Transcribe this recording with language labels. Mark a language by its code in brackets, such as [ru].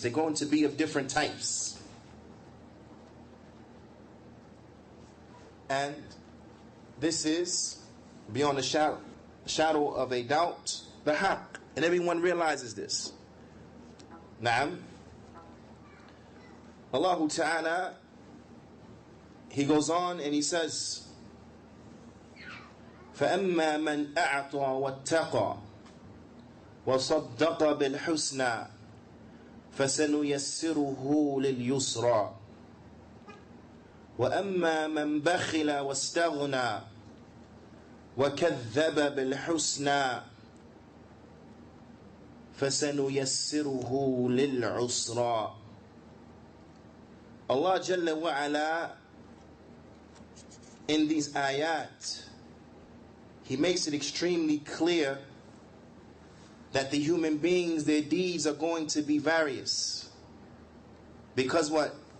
[en] They're going to be of different types. And this is, beyond the shadow of a doubt, the haqq. And everyone realizes this. Naam. Allah Ta'ala, he goes on and he says, [ar] فَأَمَّا مَنْ أَعْطَى وَاتَّقَى وَصَدَّقَ بِالْحُسْنَى فَسَنُيَسِّرُهُ لِلْيُسْرَى وَأَمَّا مَنْ بَخِلَ وَاسْتَغْنَى وَكَذَّبَ بِالْحُسْنَى فَسَنُيَسِّرُهُ لِلْعُسْرَى. [en] Allah Jalla wa Ala, in these ayat, He makes it extremely clear that the human beings, their deeds are going to be various. Because what?